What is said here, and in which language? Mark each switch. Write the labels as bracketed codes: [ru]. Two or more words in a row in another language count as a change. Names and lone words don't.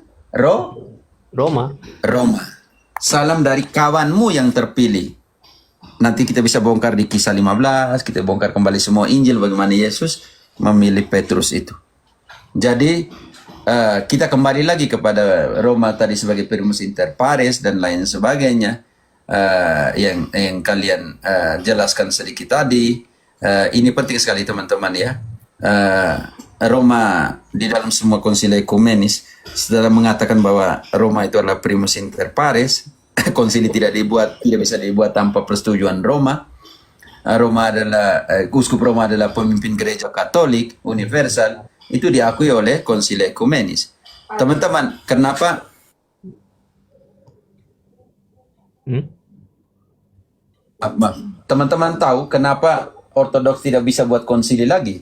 [id] Roma. Roma. Salam dari kawanmu yang terpilih. Nanti kita bisa bongkar di Kisah 15, kita bongkar kembali semua Injil bagaimana Yesus memilih Petrus itu. Jadi kita kembali lagi kepada Roma tadi sebagai [la] primus inter pares [id] dan lain sebagainya yang kalian jelaskan sedikit tadi. Ini penting sekali teman-teman ya. Roma di dalam semua konsili ekumenis setelah mengatakan bahwa Roma itu adalah [la] primus inter pares, [id] konsili tidak bisa dibuat tanpa persetujuan Roma. Uskup Roma adalah pemimpin gereja Katolik universal, itu diakui oleh konsili ekumenis. Teman-teman, kenapa teman-teman tahu kenapa Ortodoks tidak bisa buat konsili lagi?